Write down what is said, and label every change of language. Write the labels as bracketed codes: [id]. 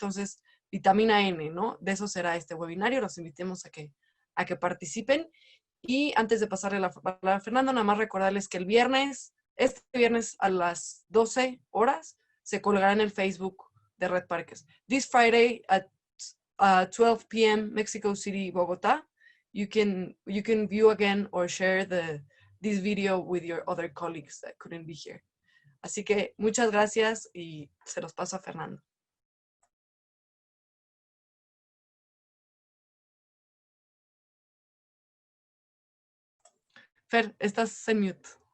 [es] Entonces, vitamina N, ¿no? De eso será este webinario, los invitemos a que participen. Y antes de pasarle la palabra a Fernando, nada más recordarles que este viernes a las 12 horas, se colgará en el Facebook de Red Parques. [en] This Friday at 12 p.m. Mexico City, Bogotá, you can view again or share this video with your other colleagues that couldn't be here. [es] Así que muchas gracias y se los paso a Fernando. Fer, estás en mute.